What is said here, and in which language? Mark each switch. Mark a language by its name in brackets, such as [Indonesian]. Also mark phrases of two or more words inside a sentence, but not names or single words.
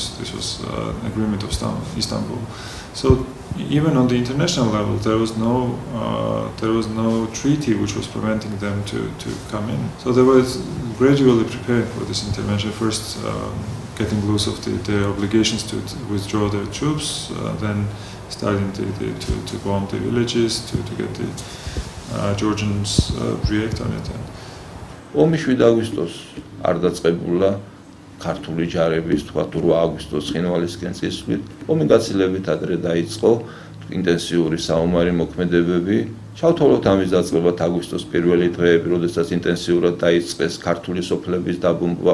[English] This was an agreement of Istanbul. So even on the international level, there was no treaty which was preventing them to come in. So they were gradually preparing for this intervention. First, getting loose of their obligations to withdraw their troops, then starting to bomb the villages to get the Georgians react on it. [Georgian] ომი 7 აგვისტოს არ დაწყებულა ქართული ჯარების თქვა 8 აგვისტოს ცხინვალისკენ წისვლით. ომი გაცილებით ადრე დაიწყო, ინტენსიური საომარი მოქმედებები. ჩავთვალოთ ამის დაწყებად აგვისტოს პირველი დღეები, როდესაც ინტენსიურად დაიწყეს ქართული სოფლების დაბომბვა.